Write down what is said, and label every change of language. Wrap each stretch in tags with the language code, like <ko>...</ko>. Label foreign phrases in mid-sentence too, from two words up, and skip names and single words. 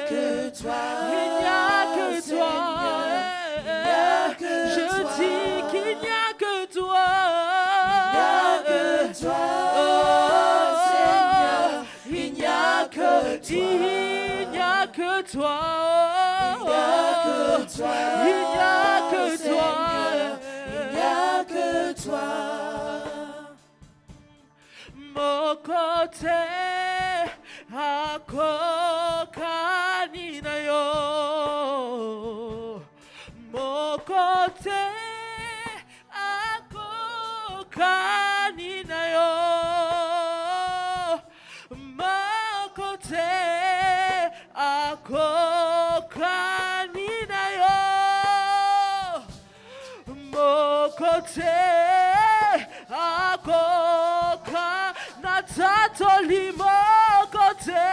<fr>que toi, il n'y a que toi, il n'y a que toi, je dis qu'il n'y a que toi, il n'y a que toi, Seigneur, il n'y a que toi, il n'y a que toi, il n'y a que toi, il n'y a que toi, il n'y a que toi.</fr> <ln>Mokote ako kanina yo. Mokote ako kanina yo. Mokote ako kanina yo. Mokote ako kanina Tato limo kote,</ln>